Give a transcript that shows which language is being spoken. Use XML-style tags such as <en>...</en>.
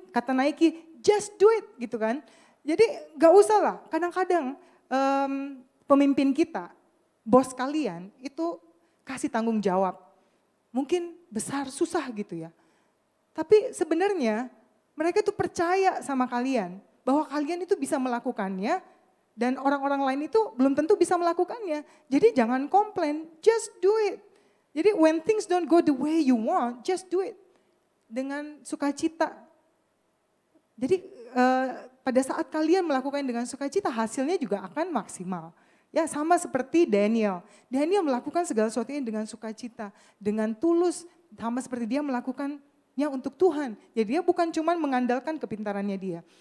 <id>Kata Nike,</id> <en>just do it</en> <id>gitu kan. Jadi gak usah lah, kadang-kadang pemimpin kita, bos kalian itu kasih tanggung jawab. Mungkin besar, susah gitu ya. Tapi sebenarnya mereka tuh percaya sama kalian, bahwa kalian itu bisa melakukannya, dan orang-orang lain itu belum tentu bisa melakukannya. Jadi jangan komplain,</id> <en>just do it. Jadi when things don't go the way you want, just do it.</en> <id>Dengan sukacita. Jadi pada saat kalian melakukan dengan sukacita, hasilnya juga akan maksimal. Ya sama seperti Daniel. Daniel melakukan segala sesuatunya dengan sukacita, dengan tulus, sama seperti dia melakukannya untuk Tuhan. Jadi dia bukan cuma mengandalkan kepintarannya dia.</id>